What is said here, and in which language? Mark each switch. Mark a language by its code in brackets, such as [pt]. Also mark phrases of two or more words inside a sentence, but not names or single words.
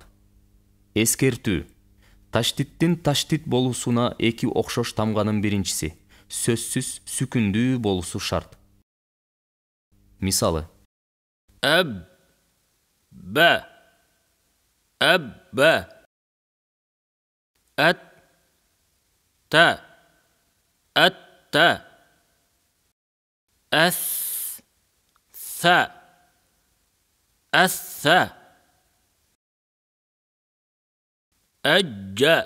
[ky] Эскертүү: таштиттин таштит болуусуна эки окшош тамганын биринчиси, сөзсүз сүкүндүү болуусу шарт. Мисалы: [ar] أب با أب أت تا أت أث ثا أث أج